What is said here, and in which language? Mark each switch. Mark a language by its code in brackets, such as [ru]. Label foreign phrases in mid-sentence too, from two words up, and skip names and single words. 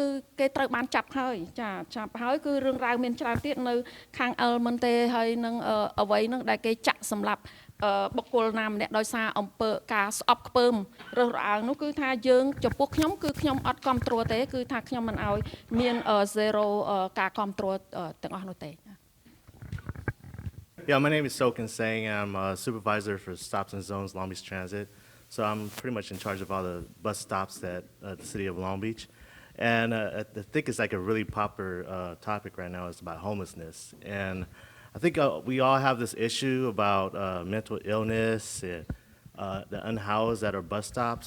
[km] គេត្រូវបានចាប់ហើយចាចាប់ហើយគឺរឿងរ៉ាវមានច្រើនទៀតនៅខាង Elmonte ហើយនឹងអ្វីនឹងដែលគេចាក់សម្រាប់បុគ្គលណាម្នាក់ដោយសារអំពើការស្អប់ខ្ពើមរើសរអើងនោះគឺថាយើងចំពោះខ្ញុំគឺខ្ញុំអត់គ្រប់គ្រងទេគឺថាខ្ញុំមិនអោយមាន zero ការគ្រប់គ្រងទាំងអស់នោះទេ [en] Yeah, my name is Soken Sang. I'm a supervisor for Stops and Zones Long Beach Transit. So I'm pretty much in charge of all the bus stops at the city of Long Beach. And I think it's like a really popular topic right now. It's about homelessness. And I think we all have this issue about mental illness and the unhoused at our bus stops.